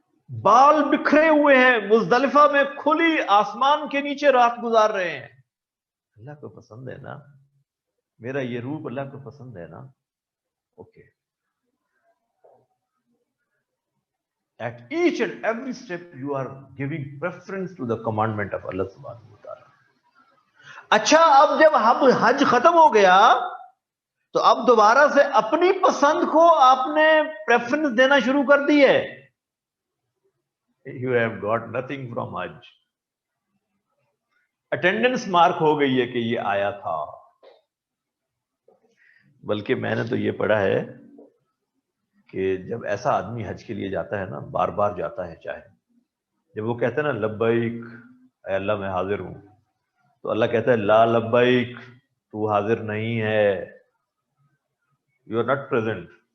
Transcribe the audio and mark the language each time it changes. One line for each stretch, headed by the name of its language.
Hindi: बाल बिखरे हुए हैं, मुजदलिफा में खुली आसमान के नीचे रात गुजार रहे हैं। अल्लाह को पसंद है ना, मेरा ये रूप अल्लाह को पसंद है ना, okay.
English: At each and every step you are giving preference to the commandment of Allah subhanahu wa ta'ala.
Hindi: अच्छा, अब जब हज खत्म हो गया तो अब दोबारा से अपनी पसंद को आपने प्रेफरेंस देना शुरू कर दी है।
English: You have got nothing from Hajj.
Hindi: अटेंडेंस मार्क हो गई है कि ये आया था। बल्कि मैंने तो ये पढ़ा है कि जब ऐसा आदमी हज के लिए जाता है ना, बार बार जाता है, चाहे जब वो कहता है ना लब्बैक अल्लाह मैं हाजिर हूं, तो अल्लाह कहता है ला लब्बैक, तू हाजिर नहीं है,
English: You are not present.